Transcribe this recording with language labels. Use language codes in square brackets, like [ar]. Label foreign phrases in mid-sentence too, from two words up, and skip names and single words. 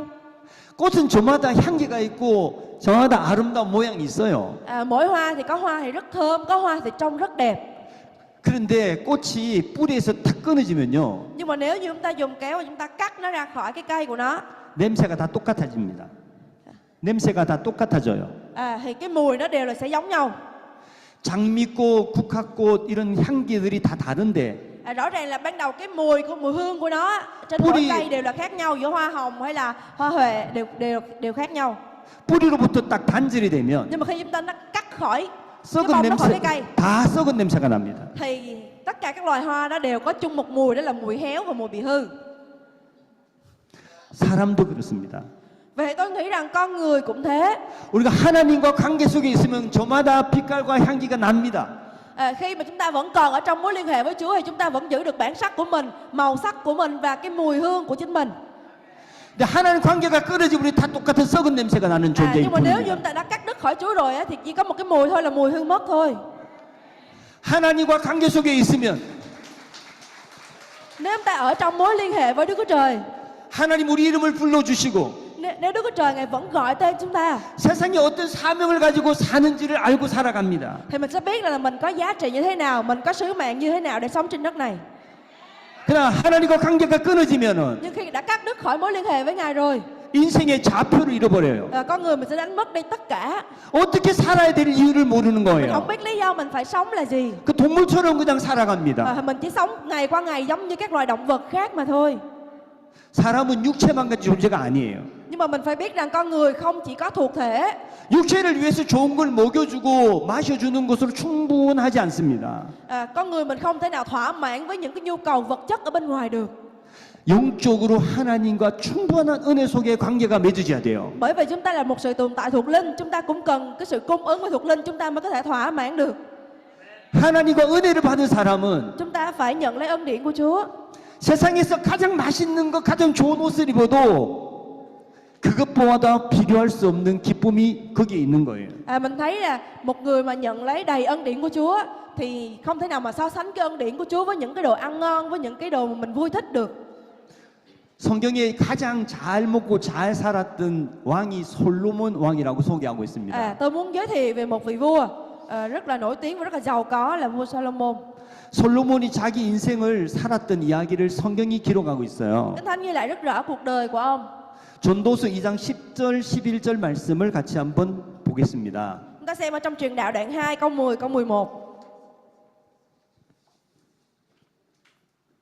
[ko] 꽃은 저마다 향기가 있고 저마다 아름다운 모양이 있어요. [vi] Mỗi hoa thì có hoa thì rất thơm, có hoa thì trông rất đẹp. [ko] 그런데 꽃이 뿌리에서 탁 끊어지면요. [vi] Nhưng mà nếu như chúng ta dùng kéo và chúng ta cắt nó ra khỏi cái cây của nó, [ko] 냄새가 다 똑같아집니다. 냄새가 다 똑같아져요. [vi] thì cái mùi nó đều là sẽ giống nhau. [ko] 장미꽃, 국화꽃 이런 향기들이 다 다른데 [vi] Rõ ràng là ban đầu cái mùi hương của nó trên mỗi cây đều là khác nhau, giữa hoa hồng hay là hoa huệ đều khác nhau. [ko] 뿌리로부터 딱 단절이 되면 [vi] Nhưng mà khi chúng ta nó cắt khỏi cái [ko] 썩은 [vi] bông nó khỏi [ko] 냄새 [vi] cái cây [ko] 다 썩은 냄새가 납니다. [vi] thì tất cả các loài hoa đó đều có chung một mùi, đó là mùi héo và mùi bị hư. [ko] 사람도 그렇습니다. [vi] Vậy tôi nghĩ rằng con người cũng thế. [ko] 우리가 하나님과 관계 속에 있으면 저마다 빛깔과 향기가 납니다. [vi] Khi mà chúng ta vẫn còn ở trong mối liên hệ với Chúa thì chúng ta vẫn giữ được bản sắc của mình, màu sắc của mình và cái mùi hương của chính mình. [ko] 근데 하나님 관계가 끊어지면 우리 다 똑같은 썩은 냄새가 나는 존재일 [vi] Nhưng mà nếu như [ko] 뿐입니다. [vi] chúng ta đã cắt đứt khỏi Chúa rồi thì chỉ có một cái mùi thôi, là mùi hương mất thôi. [ko] 하나님과 관계 속에 있으면 [vi] Nếu chúng ta ở trong mối liên hệ với Đức Chúa Trời, [ko] 하나님 우리 이름을 불러주시고 [vi] nếu Đức Chúa Trời Ngài vẫn gọi tên chúng ta, [ko] 세상에 어떤 사명을 가지고 사는지를 알고 살아갑니다. [vi] thì mình sẽ biết là mình có giá trị như thế nào, mình có sứ mạng như thế nào để sống trên đất này. [ko] 그러나 하나님과 관계가 끊어지면은 [vi] Nhưng khi đã cắt đứt khỏi mối liên hệ với Ngài rồi, [ko] 인생의 좌표를 잃어버려요. [vi] con người mình sẽ đánh mất đi tất cả. [ko] 어떻게 살아야 될 이유를 모르는 [vi] Mình [ko] 거예요. [vi] không biết lý do mình phải sống là gì. [ko] 그 동물처럼 그냥 살아갑니다. [vi] Mình chỉ sống ngày qua ngày giống như các loài động vật khác mà thôi. [ko] 사람은 육체만 가진 존재가 아니에요. [vi] Nhưng mà mình phải biết rằng con người không chỉ có thuộc thể. [ko] 육체를 위해서 좋은 걸 먹여주고 마셔주는 것으로 충분하지 않습니다. [vi] Con người mình không thể nào thỏa mãn với những cái nhu cầu vật chất ở bên ngoài được. [ko] 영적으로 하나님과 충분한 은혜 속에 관계가 맺어져야 돼요. [vi] Bởi vì chúng ta là một sự tồn tại thuộc linh, chúng ta cũng cần cái sự cung ứng với thuộc linh chúng ta mới có thể thỏa mãn được. [ko] 하나님과 은혜를 받은 사람은 [vi] Chúng ta phải nhận lấy ân điển của Chúa. [ko] 세상에서 가장 맛있는 것, 가장 좋은 옷을 입어도 그것보다 비교할 수 없는 기쁨이 거기에 있는 거예요. [vi] Mình thấy là một người mà nhận lấy đầy ân điển của Chúa thì không thể nào mà so sánh cái ân điển của Chúa với những cái đồ ăn ngon, với những cái đồ mà mình vui thích được. [ko] 성경에 가장 잘 먹고 잘 살았던 왕이 솔로몬 왕이라고 소개하고 있습니다. [vi] Tôi muốn giới thiệu về một vị vua rất là nổi tiếng và rất là giàu có là vua Solomon. [ko] 솔로몬이 자기 인생을 살았던 이야기를 성경이 기록하고 있어요. [vi] Kinh Thánh ghi lại rất rõ cuộc đời của ông. [ko] 전도서 2장 10절 11절 말씀을 같이 한번 보겠습니다. [vi] Chúng ta xem ở trong Truyền Đạo đoạn 2 câu 10 câu 11.